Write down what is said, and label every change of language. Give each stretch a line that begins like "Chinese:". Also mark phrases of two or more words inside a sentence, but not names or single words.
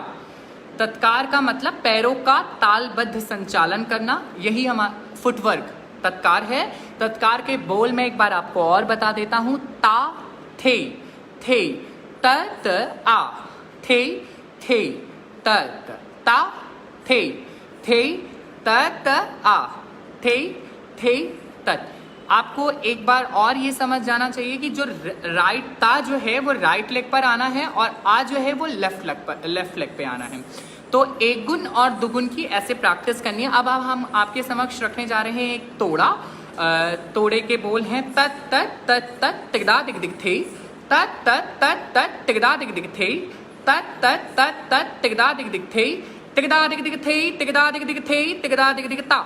Hindi: तत्कार का मतलब पैरों का तालबद्ध संचालन करना, यही हमारा फुटवर्क तत्कार है। तत्कार के बोल में एक बार आपको और बता देता हूँ। ता थे त त आ थे त ता थे त त आ थे तत्। आपको एक बार और ये समझ जाना चाहिए कि जो राइट ता जो है वो
English: right leg
Hindi: पर आना है और आ जो है वो
English: left leg
Hindi: पे आना है। तो एक गुण और दुगुन की ऐसे प्रैक्टिस करनी है। अब हम आपके समक्ष रखने जा रहे हैं एक तोड़ा। तोड़े के बोल हैं तत तत तत तत तिगदा दिग दिग थे, तत तत तत तत तिगदा दिग दिग थे, तत तत तत तत तिगदा दिग दिग थे, तिगदा दिग दिग थे, तिगदा दिग दिग थे, तिगदा दिग दिग ता।